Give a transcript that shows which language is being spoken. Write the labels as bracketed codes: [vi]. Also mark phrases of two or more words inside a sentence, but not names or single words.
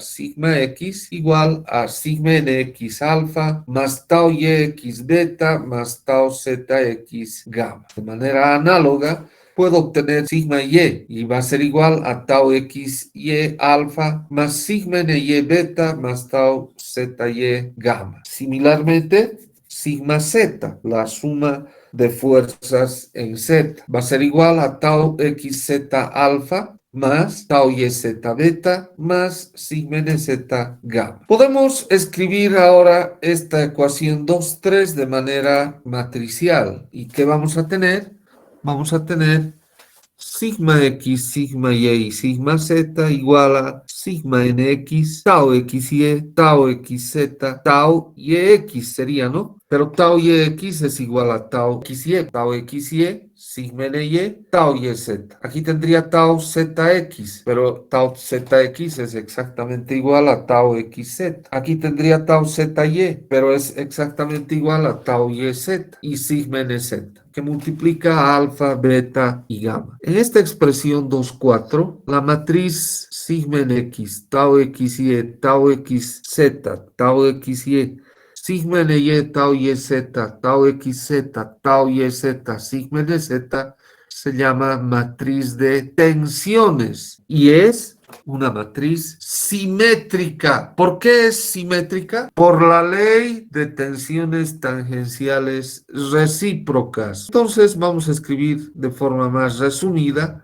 [es] Sigma X igual a sigma NX alfa más tau YX beta más tau ZX gamma. De manera análoga, puedo obtener sigma y va a ser igual a tau x y alfa más sigma ny beta más tau zy gamma. Similarmente, sigma z, la suma de fuerzas en Z. Va a ser igual a tau xz alfa más tau yz beta más sigma nz gamma. Podemos escribir ahora esta ecuación 2,3 de manera matricial. ¿Y qué vamos a tener? Vamos a tener sigma x, sigma y, sigma z igual a sigma nx, tau xy, tau xz, tau yx sería, ¿no? Pero tau yx es igual a tau xy, sigma ny, tau yz. Aquí tendría tau zx, pero tau zx es exactamente igual a tau xz. Aquí tendría tau zy, pero es exactamente igual a tau yz y sigma nz, que multiplica alfa, beta y gamma. En esta expresión 2,4, la matriz sigma en x, tau xy, tau xz, tau xy, sigma ny, tau yz, tau xz, tau yz, sigma nz, se llama matriz de tensiones y es una matriz simétrica. ¿Por qué es simétrica? Por la ley de tensiones tangenciales recíprocas. Entonces vamos a escribir de forma más resumida.